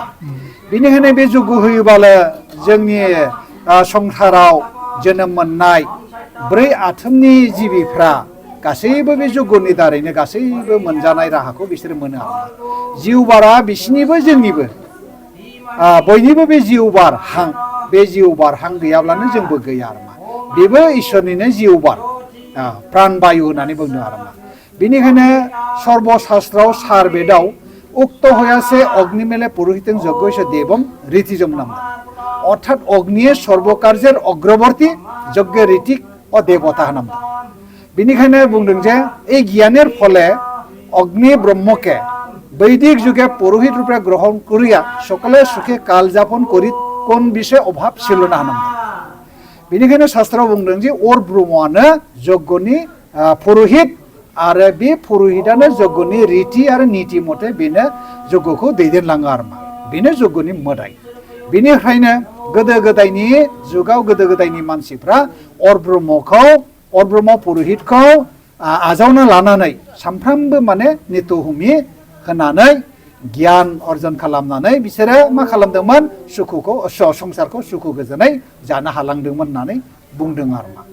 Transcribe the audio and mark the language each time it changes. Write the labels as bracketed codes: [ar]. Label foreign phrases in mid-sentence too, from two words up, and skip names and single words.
[brx] बेनिखायनो बे जग्य होयोबानो जोंनि संसाराव जोनोम मोननाय 4 आथोननि जिबिफ्रा गासैबो बे जग्यनि दारैनो गासैबो मोनजानाय राहाखौ बिसोर मोनो आरो। जिउ बारा बिसिनिबो जोंनिबो बयनिबो बे जिउ बार हां बे जिउ बार हां गैयाब्लानो जोंबो गैया आरो मा बेबो इसोरनिनो जिउ बार प्राण बायु होननानै बुंदों आरो मा। बेनिखायनो सर्बशास्त्रआव सार बेदाव उक्त हयासे [sa] अग्निमेले पुरोहितং यज्ञस्य देवम रीतिजम [bn] नाम অর্থাৎ অগ্নিয়ে সর্বকার্যের অগ্রবর্তী যজ্ঞ ঋতিক ও দেবতা নাম। [brx] बेनिखायनो बुंदों जे [bn] এই জ্ঞানের ফলে অগ্নি ব্রহ্মকে বৈদিক যুগে পুরোহিত রূপে গ্রহণ করিয়া সকলে সুখে কাল যাপন করি কোন বিষয়ে অভাব ছিল না নাম। [brx] बेनिखायनो शास्त्रआव बुंदों जे अर ब्रह्मआनो यज्ञनि पुरोहित आरो बे पुरोहितानो यज्ञनि रीति आरो नीति मथे बेनो यज्ञखौ दैदेनलाङो आरो मा बेनो यज्ञनि मोदाय। बेनिखायनो गोदो गोदायनि जुगाव गोदो गोदायनि मानसिफ्रा अर ब्रह्म पुरोहितखौ आजावना लानानै सानफ्रामबो माने नित्यहुमि होनानै गियान अर्जन खालामनानै बिसोरो मा खालामदोंमोन सुखुखौ संसारखौ सुखु गोजोनै जानो हालांदोंमोन होननानै बुंदों आरो मा।